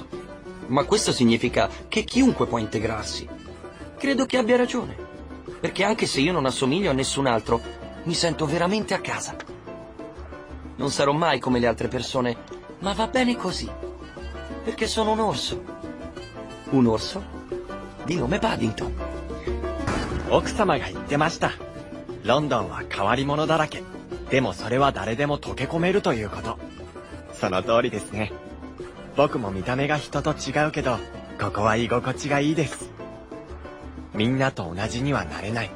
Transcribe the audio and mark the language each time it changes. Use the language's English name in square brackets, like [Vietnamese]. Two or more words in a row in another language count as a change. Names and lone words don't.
[Italian] Ma questo significa che chiunque può integrarsi. Credo che abbia ragione. Perché anche se io non assomiglio a nessun altro, mi sento veramente a casa. Non sarò mai come le altre persone, ma va bene così. Perché sono un orso. Un orso di nome Paddington. [Japanese] 奥様が言ってました。ロンドンは変わり者だらけ。でもそれは誰でも溶け込めるということ。その通りですね。僕も見た目が人と違うけど、ここは居心地がいいです。みんなと同じにはなれない。